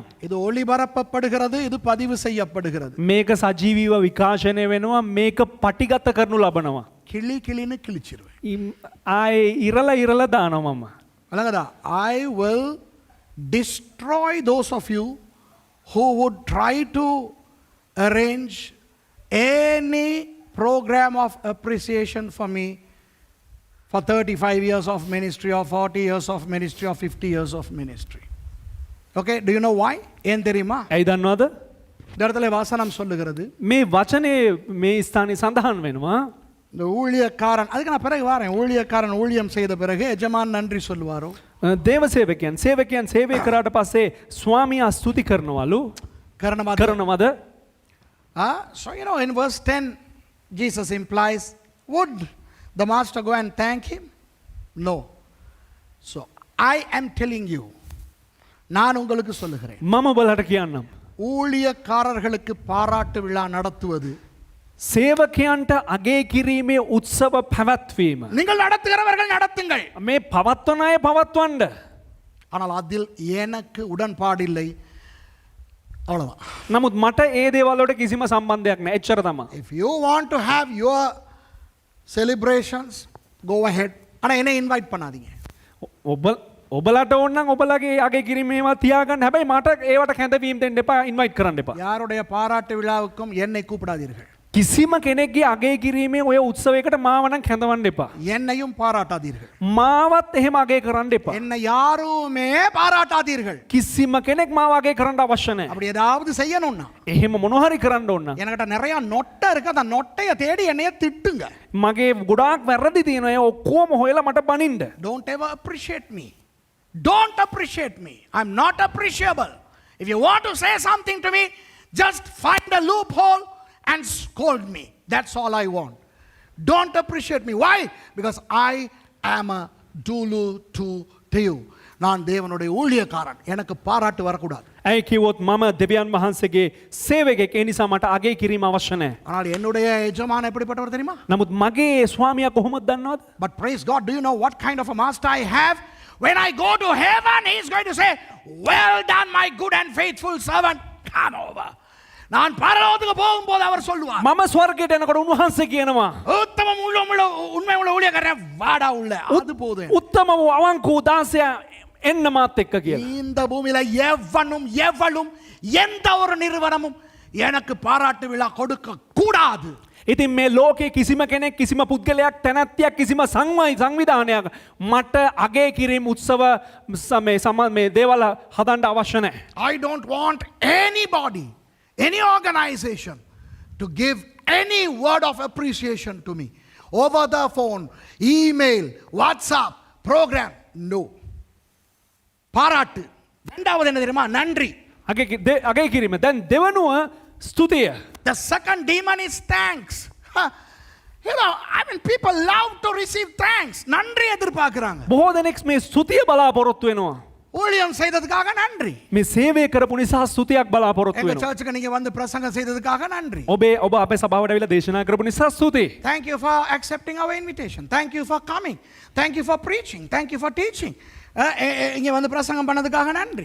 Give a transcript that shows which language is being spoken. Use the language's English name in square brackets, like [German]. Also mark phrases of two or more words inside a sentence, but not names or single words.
[Tamil] இது ஒளிபரப்பப்படுகிறது இது பதிவு செய்யப்படுகிறது [Sinhala] මේක සජීවීව විකාශනය වෙනවා මේක පටිගත කරනු ලබනවා [Tamil] கிளின்னு கிழிச்சிருவேன் [Sinhala] ආයේ ඉරලා දානවා මම [English] வழங்கதா I will destroy those of you who would try to arrange any program of appreciation for me for 35 years of ministry or 40 years of ministry or 50 years of ministry. Okay, do you know why? [Tamil] ஏன் தெரியுமா? [Sinhala] ඇයි දන්නවද? [Tamil] இந்த இடத்துல வாசனம் சொல்லுகிறது [Sinhala] මේ වචනේ මේ ස්ථානයේ සඳහන් වෙනවා [Tamil] இந்த ஊழியக்காரன் அதுக்கு நான் பிறகு வரேன் ஊழியக்காரன் ஊழியம் செய்த பிறகு எஜமான் நன்றி சொல்லுவாரோ [Sinhala] දේව සේවකයන් සේවය කරාට පස්සේ ස්වාමියා ස්තුති කරනවලු කරනවද? [English] So in verse 10 Jesus implies would the master go and thank him? No. So I am telling you [Tamil] நான் உங்களுக்கு சொல்லுகிறேன் [Sinhala] මම ඔබලට කියන්නම් [Tamil] ஊழியக்காரர்களுக்கு பாராட்டு விழா நடத்துவது [Sinhala] සේවකයන්ට අගේ කිරීමේ උත්සව පැවැත්වීම [Tamil] நீங்கள் நடத்துகிறவர்கள் நடத்துங்கள் [Sinhala] මේ පවත්වන අය පවත්වන්න [Tamil] ஆனால் அதில் எனக்கு உடன்பாடில்லை அவ்வளவுதான். [Sinhala] නමුත් මට ඒ දේවල් වලට කිසිම සම්බන්ධයක් නැහැ. එච්චර තමයි. [English] If you want to have your celebrations, go ahead. [Tamil] ஆனா என்ன இன்வைட் பண்ணாதீங்க. [Sinhala] ඔබලට ඕන නම් ඔබලගේ අගේ කිරීමේවා තියාගන්න. හැබැයි මට ඒවට කැඳවීම දෙන්න එපා, ඉන්වයිට් කරන්න එපා. [Tamil] யாருடைய பாராட்டு விழாவுக்கும் என்னை கூப்பிடாதீர்கள். [Sinhala] කිසිම කෙනෙක්ගේ අගේ කිරීමේ ඔය උත්සවයකට මාව නම් කැඳවන්න එපා. [Tamil] என்னையும் பாராட்டாதீர்கள். [Sinhala] මාවත් එහෙම අගේ කරන්න එපා. [Tamil] என்னை யாருமே பாராட்டாதீர்கள். [Sinhala] කිසිම කෙනෙක් මාව අගේ කරන්න අවශ්‍ය නැහැ. [Tamil] அப்படி ஏதாவது செய்யணும்னா [Sinhala] එහෙම මොනවා හරි කරන්න ඕන නම් [Tamil] என்கிட்ட நிறைய நொட்டை இருக்கு, அந்த நொட்டைய தேடி என்னைய திட்டுங்க. [Sinhala] මගේ ගොඩාක් වැරදි තියෙනවා. ඒ ඔක්කොම හොයලා මට බනින්න. [English] Don't ever appreciate me. Don't appreciate me. I'm not appreciable. If you want to say something to me, just find a loophole and scold me. That's all I want. Don't appreciate me. Why? Because I am a dulu to you. [Tamil] நான் தேவனுடைய ஊழியக்காரன். எனக்கு பாராட்டு வரக்கூடாது. [Sinhala] ඇයි කිව්වොත් මම දෙවියන් වහන්සේගේ සේවකයෙක්. ඒ නිසා මට අගේ කිරීම අවශ්‍ය නැහැ. [Tamil] ஆனால் என்னுடைய எஜமான் எப்படிப்பட்டவர் தெரியுமா? [Sinhala] නමුත් මගේ ස්වාමියා කොහොමද දන්නවද? [English] But praise God, do you know what kind of a master I have? When I go to heaven, he is going to say, well done my good and faithful servant, come over. [Tamil] நான் பரலோகத்துக்கு போகும்போது அவர் சொல்லுவார், [Sinhala] මම ස්වර්ගයට යනකොට උන්වහන්සේ කියනවා [Tamil] உத்தமம் உண்மை உள்ள ஊழியக்காரன் வாடா உள்ள. அது போதும். [Sinhala] උත්තම වූ අවංක වූ දාසයා එන්න මාත් එක්ක කියලා. [Tamil] இந்த பூமியில எவளும் எந்த ஒரு நிறுவனமும் எனக்கு பாராட்டு விழா கொடுக்க கூடாது. [Sinhala] ඉතින් මේ ලෝකේ කිසිම කෙනෙක් කිසිම පුද්ගලයක් තැනැත්තියක් කිසිම සංවිධානයක් මට අගේ කිරීම උත්සව මේ දේවල් හදන්න අවශ්‍ය නැහැ. [English] I don't want anybody, any organization to give any word of appreciation to me over the phone, email, WhatsApp, program. No. [Tamil] பாராட்டு. இரண்டாவது என்ன தெரியுமா? நன்றி. [Sinhala] අගේ කිරීම. දැන් දෙවනුව ස්තුතිය. [English] The second demon is thanks. You know, I mean, people love to receive thanks. [Tamil] நன்றி எதிர்பார்க்கறாங்க. [Sinhala] බොහෝ දෙනෙක් මේ ස්තුතිය බලාපොරොත්තු වෙනවා. [Tamil] ஊழியம் செய்ததுக்காக நன்றி. [Sinhala] මේ சேவை කරපු නිසා ස්තුතියක් බලාපොරොත්තු [Tamil] எங்க [Sinhala] වෙනවා. [Tamil] சர்ச்சுக்கு நீங்க வந்து பிரசங்கம் செய்ததுக்காக நன்றி. [Sinhala] ඔබ අපේ සභාවට ඇවිල්ලා දේශනා කරපු නිසා ස්තුතියි. [English] Thank you for accepting our invitation. Thank you for coming. Thank you for preaching. Thank you for teaching. [Tamil] இங்க வந்து பிரசங்கம் பண்ணதுக்காக நன்றி.